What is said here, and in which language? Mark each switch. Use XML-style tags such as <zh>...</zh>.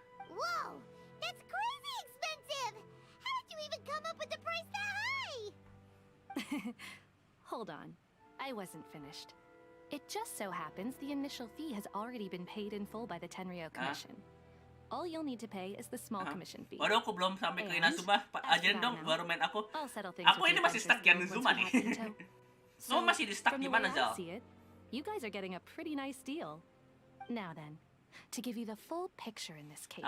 <en>Whoa! That's crazy expensive! How did you even come up with the price that high? Hold on. I wasn't finished. It just so happens the initial fee has already been paid in full by the Tenryou Commission. All you'll need to pay is the small commission fee.</en> <id>Waduh, aku belum sampai ke Inazuma. Ajarin dong baru main aku.</id> <en>I'll settle things</en> <id>Aku ini masih stuck di Inazuma nih. Kamu masih di stuck di mana, Zal?</id> <en>You guys are getting a pretty nice deal. Now then, to give you the full picture in this case.</en>